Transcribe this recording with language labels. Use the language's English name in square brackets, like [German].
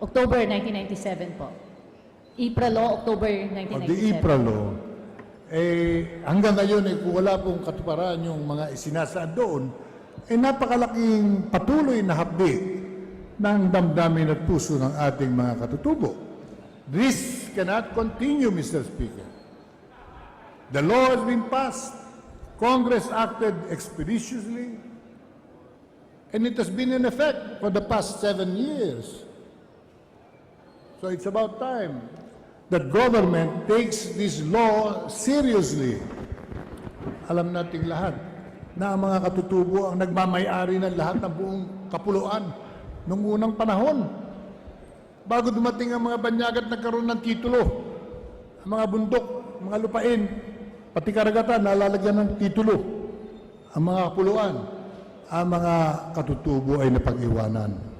[English] October 1997 po. IPRA Law, October O di 1997. [Filipino] IPRA Law, hanggang ngayon kung wala pong katuparan yung mga isinasaad doon, napakalaking patuloy na hapdi ng damdamin at puso ng ating mga katutubo. [English] This cannot continue, Mr. Speaker. The law has been passed. Congress acted expeditiously, and it has been in effect for the past 7 years. So it's about time that government takes this law seriously. [Filipino] Alam nating lahat na ang mga katutubo ang nagmamay-ari ng lahat ng buong kapuluan noong unang panahon. Bago dumating ang mga banyagat nagkaroon ng titulo, ang mga bundok, mga lupain, pati karagatan nalalagyan ng titulo, ang mga kapuluan, ang mga katutubo ay napag-iwanan.